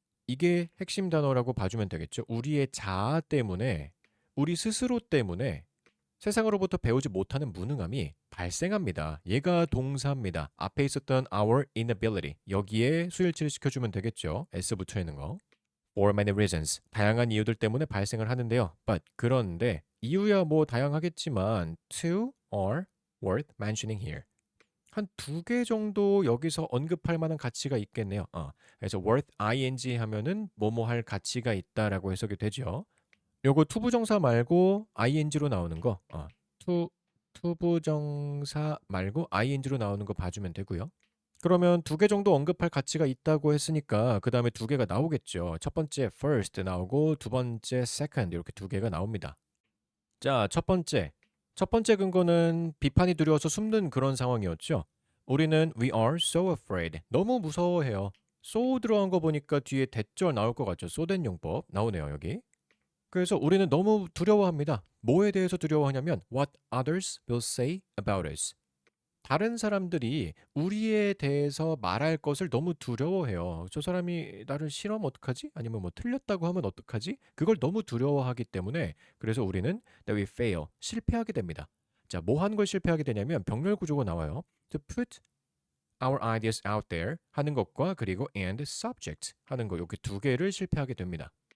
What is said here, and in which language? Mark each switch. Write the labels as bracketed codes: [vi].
[ko] 이게 핵심 단어라고 봐주면 되겠죠. 우리의 자아 때문에, 우리 스스로 때문에 세상으로부터 배우지 못하는 무능함이 발생합니다. 얘가 동사입니다. 앞에 있었던 our inability. 여기에 수일치를 시켜주면 되겠죠. s 붙여 있는 거. [en] For many reasons. [ko] 다양한 이유들 때문에 발생을 하는데요. [en] But [ko] 그런데 이유야 뭐 다양하겠지만 [en] two are worth mentioning here. [ko] 한 두 개 정도 여기서 언급할 만한 가치가 있겠네요. 그래서 worth ing 하면은 뭐뭐 할 가치가 있다라고 해석이 되죠. 요거 투부정사 말고 ing로 나오는 거, 투부정사 말고 ing로 나오는 거 봐주면 되고요. 그러면 두 개 정도 언급할 가치가 있다고 했으니까 그 다음에 두 개가 나오겠죠. 첫 번째 first 나오고 두 번째 second 이렇게 두 개가 나옵니다. 자, 첫 번째. 첫 번째 근거는 비판이 두려워서 숨는 그런 상황이었죠. 우리는 [en] we are so afraid. [ko] 너무 무서워해요. so 들어간 거 보니까 뒤에 대절 나올 것 같죠. so 된 용법 나오네요, 여기. 그래서 우리는 너무 두려워합니다. 뭐에 대해서 두려워하냐면 [en] what others will say about us. [ko] 다른 사람들이 우리에 대해서 말할 것을 너무 두려워해요. 저 사람이 나를 싫어하면 어떡하지? 아니면 뭐 틀렸다고 하면 어떡하지? 그걸 너무 두려워하기 때문에 그래서 우리는 [en] that we fail, [ko] 실패하게 됩니다. 자, 뭐 하는 걸 실패하게 되냐면 병렬 구조가 나와요. [en] To put our ideas out there [ko] 하는 것과 그리고 [en] and subject [ko] 하는 거 이렇게 두 개를 실패하게 됩니다.